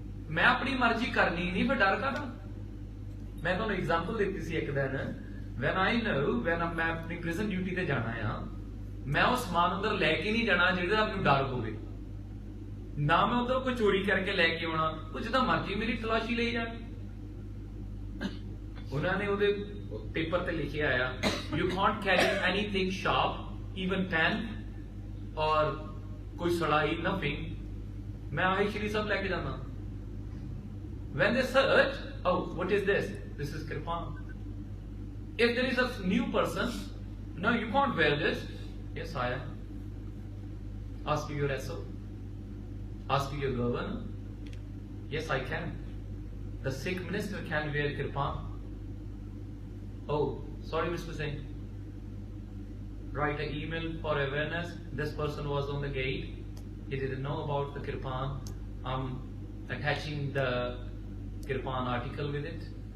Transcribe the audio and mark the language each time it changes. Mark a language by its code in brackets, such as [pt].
[pa] ਮੈਂ ਆਪਣੀ ਮਰਜ਼ੀ ਕਰਨੀ ਨਹੀਂ, ਫਿਰ ਡਰ ਕਾਹਦਾ? ਮੈਂ ਤੁਹਾਨੂੰ ਐਗਜ਼ਾਮਪਲ ਦਿੱਤੀ ਸੀ ਇੱਕ ਦਿਨ, [en] when I know [pa] ਮੈਂ ਆਪਣੀ ਪ੍ਰਿਜ਼ਨ ਡਿਊਟੀ ਤੇ ਜਾਣਾ ਆ, ਮੈਂ ਉਹ ਸਮਾਨ ਅੰਦਰ ਲੈ ਕੇ ਨਹੀਂ ਜਾਣਾ ਜਿਹਦਾ ਮੈਨੂੰ ਡਰ ਹੋਵੇ। ਨਾ ਮੈਂ ਉਧਰ ਕੋਈ ਚੋਰੀ ਕਰਕੇ ਲੈ ਕੇ ਆਉਣਾ, ਉਹ ਜਿੱਦਾਂ ਮਰਜ਼ੀ ਮੇਰੀ ਤਲਾਸ਼ੀ ਲਈ ਜਾਣ। ਉਹਨਾਂ ਨੇ ਉਹਦੇ ਪੇਪਰ ਤੇ ਲਿਖਿਆ ਆ [en] you can't carry anything sharp even pen ਔਰ ਕੋਈ ਸੜਾਈ ਨਥਿੰਗ [pa] ਮੈਂ ਆਹੀ ਸ਼੍ਰੀ ਸਾਹਿਬ ਲੈ ਕੇ ਜਾਂਦਾ [en] when they search oh what is this is kirpan if there is a new person no you can't wear this yes I am ask your SO ask your governor yes I can the Sikh minister can wear kirpan oh sorry Mr. Singh write an email for awareness this person was on the gate he didn't know about the kirpan I'm attaching the kirpan article with it